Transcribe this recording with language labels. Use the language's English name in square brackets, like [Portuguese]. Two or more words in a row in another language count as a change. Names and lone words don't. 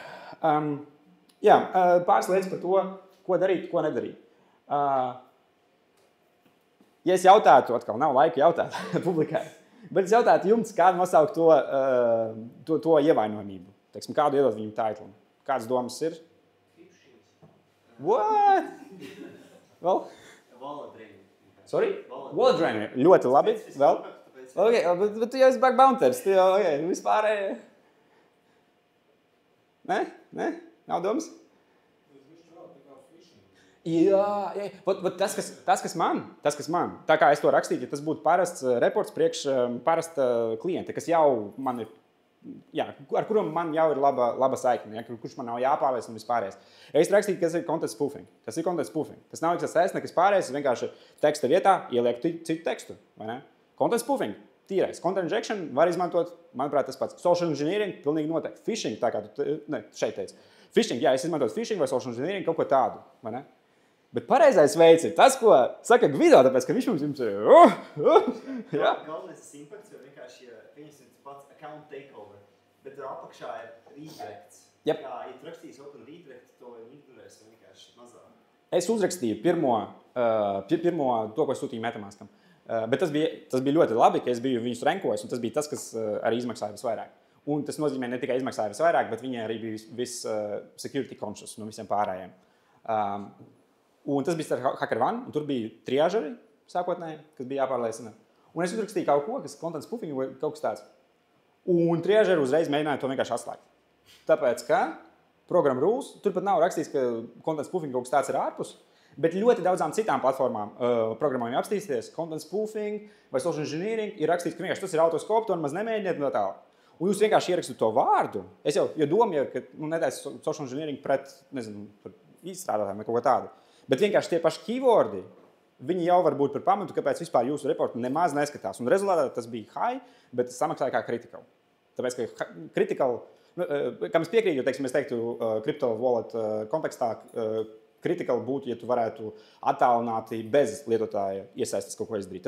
[Latvian] Pāris lietas par to, ko darīt, ko nedarīt. Ja es jautātu, atkal nav laika jautāt publikai, bet es jautātu jums, kādu nosaukt to ievainojamību. Teiksim, kādu iedot viņu titlu? Kādas domas ir? [English] What? Well? Sorry? Wallet drainer. [Latvian] Ļoti labi. Vēl? Okay, bet tu jau esi [English] bug bounters. [Latvian] Tu jau, vispārēji. Ne? Nav domas? Jā. Tas, kas man, tā kā es to rakstītu, ja tas būtu parasts reports priekš parasta klienta, kas jau man ir, ar kuram man jau ir laba saikne, kurš man nav jāpārliec un vispārējais. Es rakstītu, kas ir [English] content spoofing. [Latvian] Tas ir [English] content spoofing. [Latvian] Tas nav XSS, nekas pārējais, es vienkārši teksta vietā ielieku citu tekstu. Vai ne? [English] Content spoofing, [Latvian] tīrais. [English] Content injection [Latvian] var izmantot, manuprāt, tas pats. [English] Social engineering, [Latvian] pilnīgi noteikti. Phishing, tā kā tu šeit teici. Phishing, es izmantotu phishing vai [English] social engineering, [Latvian] kaut ko tādu. Vai ne? Bet pareizais veids ir tas, ko saka Gvido, tāpēc, ka viņš mums ir... Galvenais ir impacts, jo vienkārši, viņas ir pats [English] account takeover, [Latvian] bet tur apakšā ir redirects. Yep. Ja tu rakstīsi [English] open redirect, [Latvian] to ignorēs vienkārši mazāk. Es uzrakstīju pirmo to, ko es sūtīju MetaMaskam. Bet tas bija ļoti labi, ka es biju viņus renkojis, un tas bija tas, kas arī izmaksāja visvairāk. Un tas nozīmē ne tikai izmaksāja visvairāk, bet viņi arī bija [English] security conscious [Latvian] no visiem pārējiem. Un tas bija ar HackerOne, un tur bija triāžeri sākotnēji, kas bija jāpārliecina. Un es uzrakstīju kaut ko, kas content spoofing vai kaut kas tāds. Un triāžeri uzreiz mēģināja to vienkārši atslēgt. [English] Tāpēc, ka program rules, [Latvian] tur pat nav rakstīts, ka [English] content spoofing [Latvian] kaut kas tāds ir ārpus, bet ļoti daudzām citām platformām programmām apstīsties, [English] content spoofing [Latvian] vai [English] social engineering [Latvian] ir rakstīts, ka vienkārši tas ir autoskop, to nemaz nemēģiniet no tā. Un jūs vienkārši ierakstat to vārdu. Es jau domāju, ka netaisa [English] social engineering [Latvian] pret, nezinu, izstrādātājiem vai kaut ko tādu. Bet vienkārši tie paši keywordi, viņi jau var būt par pamatu, kāpēc vispār jūsu reportu nemaz neskatās. Un rezultātā tas bija high, bet tas samaksāja kā critical. Tāpēc, ka critical, kam es piekrītu, jo, teiksim, es teiktu [English] crypto wallet [Latvian] kontekstā, critical būtu, ja tu varētu attālināti bez lietotāja iesaistas kaut ko izdarīt.